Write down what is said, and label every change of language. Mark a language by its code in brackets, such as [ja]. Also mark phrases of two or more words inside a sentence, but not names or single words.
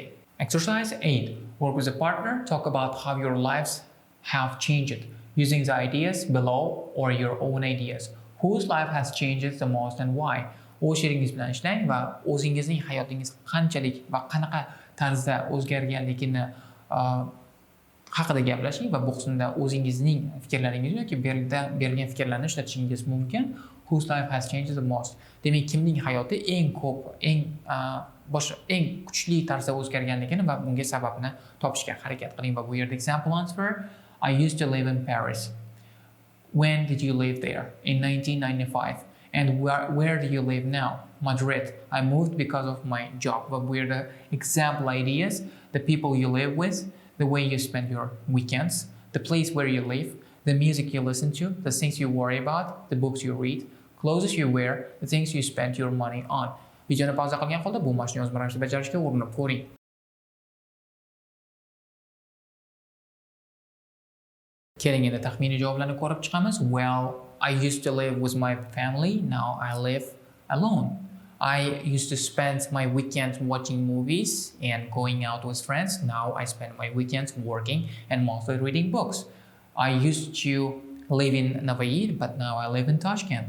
[en] Exercise 8. Work with a partner. Talk about how your lives have changed, using the ideas below or your own ideas. Whose life has changed the most and why? [uz] O'z sheringiz bilan ishlang va o'zingizning hayotingiz qanchalik va qanaqa tarzda o'zgarganligini haqida gaplashing va bu qismda o'zingizning fikrlaringiz yoki berilgan fikrlarni ishlatishingiz mumkin. [en] Whose life has changed the most? [uz] Demak, kimning hayoti eng ko'p, eng kuchli tarzda o'zgarganligini va bunga sababni topishga harakat qiling va bu yerda [en] example answer. I used to live in Paris. When did you live there? In 1995. And where do you live now? Madrid. I moved because of my job. But we're the example ideas, the people you live with, the way you spend your weekends, the place where you live, the music you listen to, the things you worry about, the books you read, clothes you wear, the things you spend your money on. [uz] Videoni pauza qilgan holda bu mashqni yozma ravishda bajarishga urinib ko'ring. Keling, endi taxminiy javoblarni ko'rib chiqamiz. [en] Well, I used to live with my family, now I live alone. I used to spend my weekends watching movies and going out with friends. Now I spend my weekends working and mostly reading books. I used to live in Navoiyid, but now I live in Tashkent.